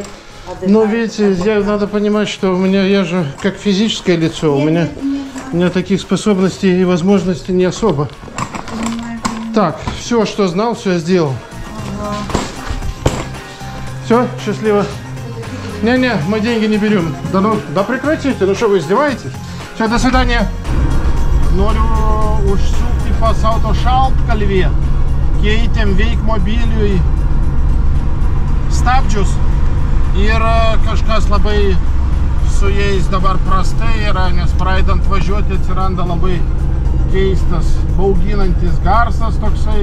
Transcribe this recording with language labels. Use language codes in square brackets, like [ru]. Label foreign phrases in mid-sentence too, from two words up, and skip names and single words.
[ru] Ну, видите, надо понимать, что я же как физическое лицо, у меня таких способностей и возможностей не особо. Так, все, что знал, все сделал. Все, счастливо. Не-не, мы деньги не берем. Да прекратите, ну что, вы издеваетесь? Все, до свидания. [lt] Noriu užsukti pas autošaltkalvį, keitėm veikmobiliui stabdžius. Ir kažkas labai su jais dabar prastai yra, nes pradedant važiuoti atsiranda labai keistas, bauginantis garsas toksai.